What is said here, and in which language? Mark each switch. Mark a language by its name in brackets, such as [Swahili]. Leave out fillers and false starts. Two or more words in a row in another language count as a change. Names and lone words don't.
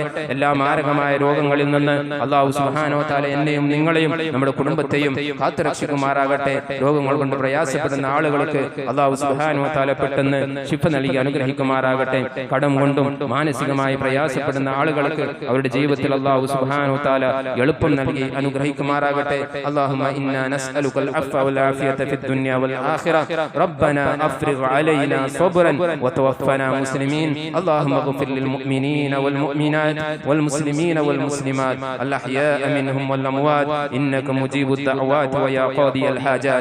[Malayalam] എല്ലാ മാരകമായ രോഗങ്ങളിൽ നിന്ന് [Arabic] الله سبحانه وتعالى [Malayalam] എന്നെയും നിങ്ങളെയും നമ്മുടെ കുടുംബത്തെയും കാത്തുരക്ഷിക്കുമാറാകട്ടെ. രോഗങ്ങൾ കൊണ്ട് പ്രയാസപ്പെടുന്ന ആളുകൾക്ക് [Arabic] الله سبحانه وتعالى [Malayalam] പെട്ടെന്ന് ശിഫ നൽകി അനുഗ്രഹിക്കുമാറാകട്ടെ. കടം കൊണ്ടും മാനസികമായി പ്രയാസപ്പെടുന്ന ആളുകൾക്ക് അവരുടെ ജീവിതത്തിൽ [Arabic] الله سبحانه وتعالى [Malayalam] എളുപ്പം നൽകി അനുഗ്രഹിക്കുമാറാകട്ടെ. [Arabic] اللهم إنا نسألك العفو والعافية في الدنيا والآخرة. ربنا أفرغ علينا صبرا وتوفنا مسلمين. اللهم اغفر للمؤمنين والمؤمنات والمسلمين والمسلمات الأحياء منهم والأموات إنك مجيب الدعوات ويا قاضي الحاجات.